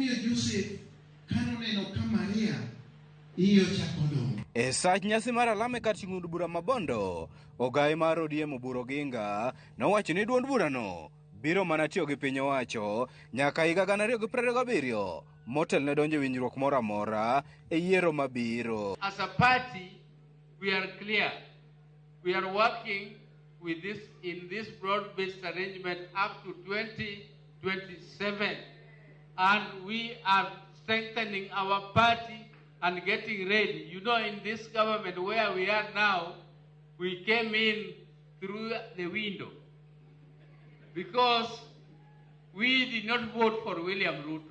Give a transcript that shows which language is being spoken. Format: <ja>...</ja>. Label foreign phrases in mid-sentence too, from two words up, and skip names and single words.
<luo>E sach nyasi mar alame kar chung' od bura ma Bondo, ogai mar ODM Oburu Oginga nowacho ni duond burano biro mana tiyo gi piny owacho nyaka higa 2027 motel ne donje winjruok moro amora e yiero mabiro.</luo> <en>As a party, we are clear. We are working with this broad-based arrangement up to 2027, and we are strengthening our party and getting ready. You know, in this government where we are now, we came in through the window because we did not vote for William Ruto.</en>